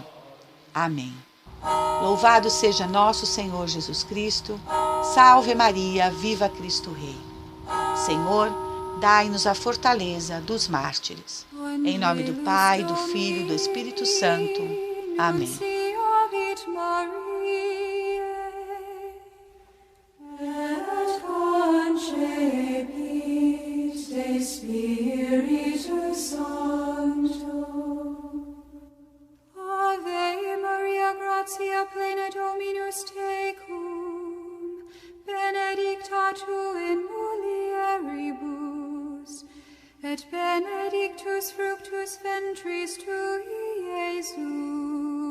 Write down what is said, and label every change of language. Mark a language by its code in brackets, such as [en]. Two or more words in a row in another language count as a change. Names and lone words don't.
[pt] Amém. Louvado seja nosso Senhor Jesus Cristo. Salve Maria, viva Cristo Rei. Senhor, dai-nos a fortaleza dos mártires. Em nome do Pai, do Filho e do Espírito Santo. Amém. [la] Spiritus Sancto. Ave Maria, gratia plena Dominus tecum, benedicta tu in mulieribus, et benedictus fructus ventris tui, Iesus.